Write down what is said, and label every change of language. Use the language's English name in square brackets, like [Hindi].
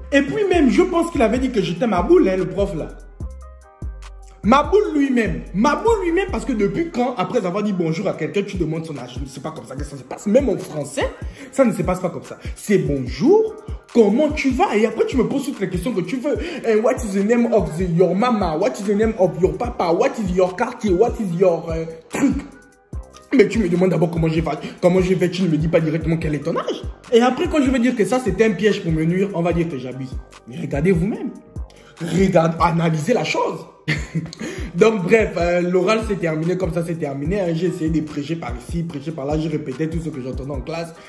[French] Et puis même, je pense qu'il avait dit que j'étais ma boule, hein, le prof, là. Ma boule lui-même, parce que depuis quand, après avoir dit bonjour à quelqu'un, tu demandes son âge? C'est pas comme ça que ça se passe. Même en français, ça ne se passe pas comme ça. C'est bonjour, comment tu vas? Et après, tu me poses toutes les questions que tu veux. [English] And what is the name of your mama? What is the name of your papa? What is your quartier? What is your truc? [French] Mais tu me demandes d'abord comment je vais, tu ne me dis pas directement quel est ton âge. Et après, quand je vais dire que ça, c'était un piège pour me nuire, on va dire que j'abuse. Mais regardez vous-même. Regardez, analysez la chose. Donc bref, l'oral c'est terminé, comme ça c'est terminé. Hein. J'ai essayé de prêcher par ici, prêcher par là, je répétais tout ce que j'entendais en classe.